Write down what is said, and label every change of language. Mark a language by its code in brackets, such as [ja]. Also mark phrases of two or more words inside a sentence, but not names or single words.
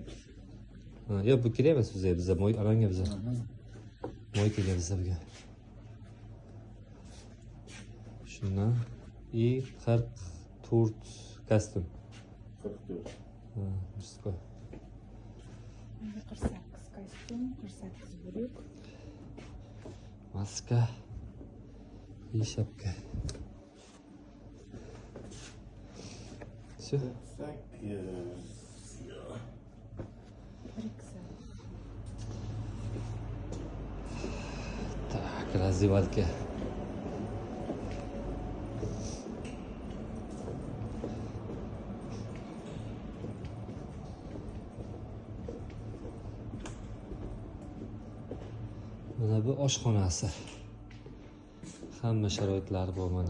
[uz] Yo, bu kerak emas bizga moy alanga bizga. Moy kerak bizga. Shundan и 44 kostyum. 44. [ru] Мужской. [uz] 48 kostyum, 48 брюк. [ru] Маска и шапка. Все. Рюкзак. Так, раздевалка. [uz] Mana bu oshxonasi. Hamma sharoitlari bor mana.